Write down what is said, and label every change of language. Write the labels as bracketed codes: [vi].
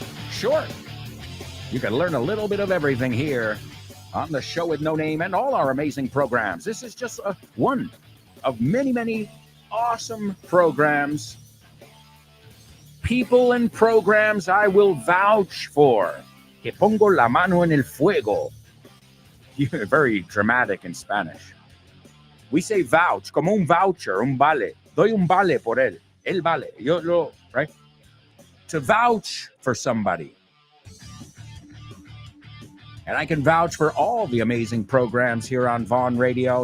[en] Sure, you can learn a little bit of everything here on the show with no name and all our amazing programs. This is just one of many, many awesome programs. People and programs I will vouch for. [es] Que pongo la mano en el fuego. [en] Very dramatic in Spanish. We say vouch, [es] como un voucher, un vale. Doy un vale por él. Él vale. [en] Right? To vouch for somebody. And I can vouch for all the amazing programs here on Vaughn Radio.